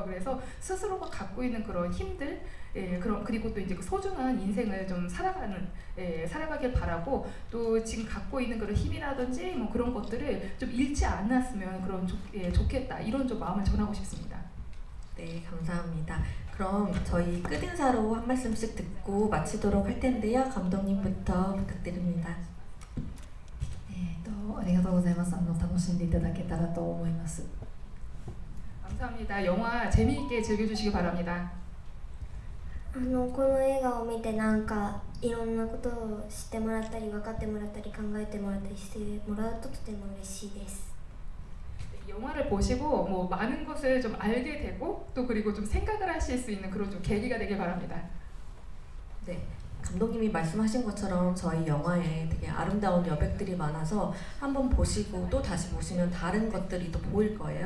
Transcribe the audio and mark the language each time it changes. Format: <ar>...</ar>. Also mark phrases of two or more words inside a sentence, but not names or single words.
<ko>그래서 스스로가 갖고 있는 그런 힘들, 그리고 또 이제 소중한 인생을 좀 살아가길 바라고, 또 지금 갖고 있는 그런 힘이라든지 뭐 그런 것들을 좀 잃지 않았으면 좋겠다, 이런 좀 마음을 전하고 싶습니다. 네, 감사합니다. 그럼 저희 끝인사로 한 말씀씩 듣고 마치도록 할 텐데요. 감독님부터 부탁드립니다.</ko> <ja>ありがとうございます。楽しんでいただけたらと思います。</ja> <ko>감사합니다. 영화 재미있게 즐겨주시기 바랍니다.</ko> <ja>この映画を見てなんかいろんなことを知ってもらったり分かってもらったり考えてもらったりしてもらうととても嬉しいです。</ja> <ko>영화를 보시고 뭐 많은 것을 좀 알게 되고 또 그리고 좀 생각을 하실 수 있는 그런 좀 계기가 되길 바랍니다. 네, 감독님이 말씀하신 것처럼 저희 영화에 되게 아름다운 여백들이 많아서 한번 보시고 또 다시 보시면 다른 것들이 또 보일 거예요.</ko>